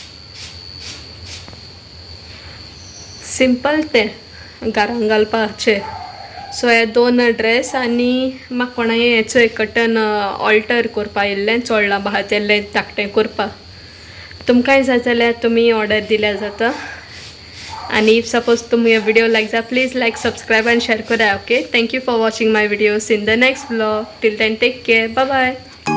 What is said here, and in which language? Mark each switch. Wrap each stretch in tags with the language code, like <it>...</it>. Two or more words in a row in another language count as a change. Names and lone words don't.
<kok>सिंपल ते घरांक घालपाचे सो हे 2 ड्रेस आनी म्हाका कोणा हेचो कटन ऑल्टर करपा येयल्लें चोडला बाहा तेल्लें धाकटें करपा तुमकांय जाय जाल्यार तुमी ऑर्डर दिल्यार जाता आणि</kok> <en>if suppose</en> <mr>तुम्ही व्हिडिओ लाईक जा</mr> <en>please like subscribe</en> <mr>आणि शेअर करा</mr> <en>ok thank you for watching my videos in the next blog till then take care bye bye</en>